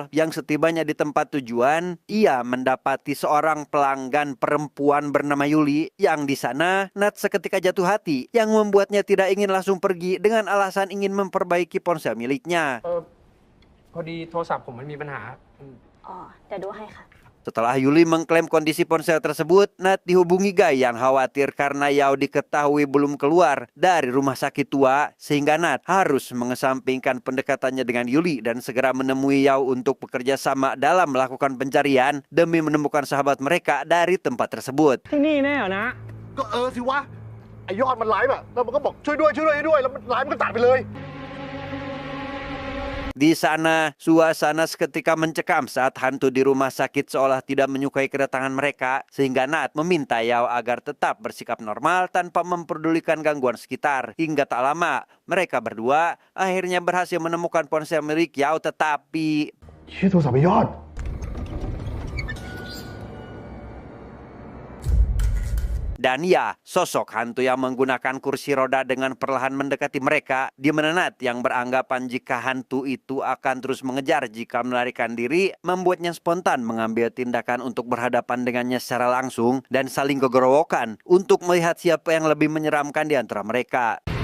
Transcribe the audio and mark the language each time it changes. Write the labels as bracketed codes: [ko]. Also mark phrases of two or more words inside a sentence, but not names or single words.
[id] Yang setibanya di tempat tujuan, ia mendapati seorang pelanggan perempuan bernama Yuli. Yang di sana, Nat seketika jatuh hati yang membuatnya tidak ingin langsung pergi dengan alasan ingin memperbaiki ponsel miliknya. [th] พอดีโทรศัพท์ผมมันมีปัญหา อ๋อเดี๋ยวดูให้ค่ะ [id] Setelah Yuli mengklaim kondisi ponsel tersebut, Nat dihubungi Guy yang khawatir karena Yao diketahui belum keluar dari rumah sakit tua, sehingga Nat harus mengesampingkan pendekatannya dengan Yuli dan segera menemui Yao untuk bekerja sama dalam melakukan pencarian demi menemukan sahabat mereka dari tempat tersebut. [th] ที่นี่แน่เหรอนะ ก็สิวะไอยอดมันไลฟ์อะแล้วมันก็บอกช่วยด้วยแล้วมันไลฟ์มันก็ตัดไปเลย [id] Di sana, suasana seketika mencekam saat hantu di rumah sakit seolah tidak menyukai kedatangan mereka, sehingga Nat meminta Yao agar tetap bersikap normal tanpa memperdulikan gangguan sekitar. Hingga tak lama, mereka berdua akhirnya berhasil menemukan ponsel milik Yao, tetapi [th] ชื่อโทรศัพท์ไอยอด [id] dan ya, sosok hantu yang menggunakan kursi roda dengan perlahan mendekati mereka, di mana Nat yang beranggapan jika hantu itu akan terus mengejar jika melarikan diri, membuatnya spontan mengambil tindakan untuk berhadapan dengannya secara langsung dan saling gogorowokan untuk melihat siapa yang lebih menyeramkan di antara mereka.